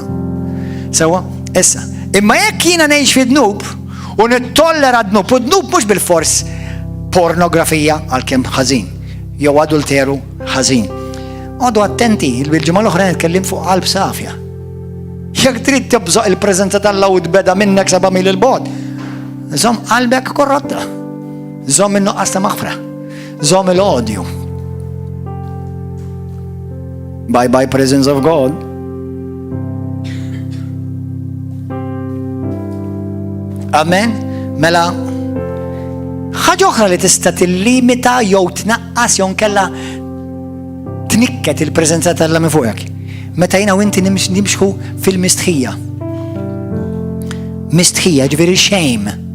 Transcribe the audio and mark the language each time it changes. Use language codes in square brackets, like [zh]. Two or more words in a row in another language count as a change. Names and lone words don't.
[mt] Sewwa, issa, imma jekk jiena ngħix fi dnub u nittollera dnub, u dnub mhux bil-fors pornografija għalkemm ħażin, jew adulteru ħażin. Għodu attenti, il-ġimgħa l-oħra nitkellim fuq qalb safja. Jekk trid tibżoq il-preżenza t'Alla u tbeda minnek 7 mil il-bogħod, żomm qalbek korrotta. Żomm in-nuqqas ta' maħfra. Żomm il-odju. [en] Bye bye presence of God. [mt] Amen. Mela ħaġa oħra li tista' tillimita jew tnaqqas jew nkella tnikket il-preżenza t'Alla minn fuqek. Meta jiena u inti nimxu fil-mistħija. Mistħija ġifieri shame.